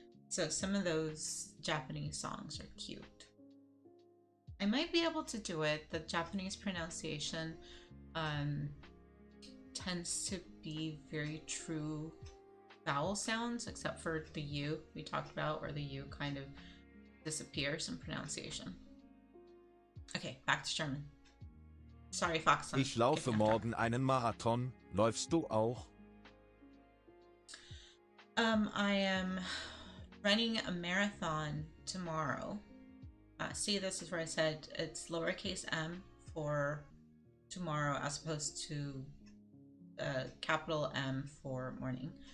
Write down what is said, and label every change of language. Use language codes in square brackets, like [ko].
[en] So some of those Japanese songs are cute. I might be able to do it. The Japanese pronunciation tends to be very true vowel sounds, except for the U we talked about, where the U kind of disappears in pronunciation. Okay, back to German. Sorry, Fox. [de] Ich laufe morgen einen Marathon. Läufst du auch? [en] I am running a marathon tomorrow. See, this is where I said it's lowercase m for tomorrow as opposed to capital M for morning.